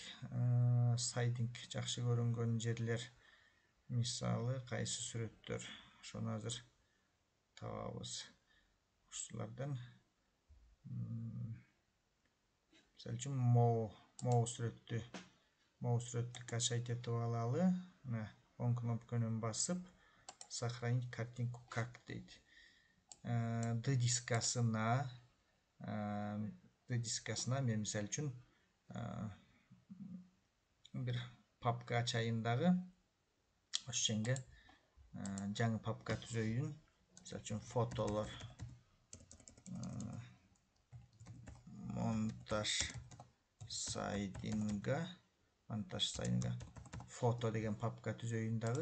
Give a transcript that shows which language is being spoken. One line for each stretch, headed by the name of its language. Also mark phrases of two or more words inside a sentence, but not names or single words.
Kyrgyz: Сайдинг жакшы көрүнгөн жерлер, мисалы кайсы сүрөттөр, ошону азыр табабыз. Ушулардан мисалы үчүн могу сүрөттү качать этип алалы. Мына оң кнопканы басып,
Russian: сохранить картинку как дейт.
Kyrgyz: D дискасына мен мисалы үчүн бир папка ачайын дагы. Ошоңго жаңы папка түзөйүн. Мисалы үчүн фотолор, монтаж сайдинга, фото деген папка түзөйүн дагы.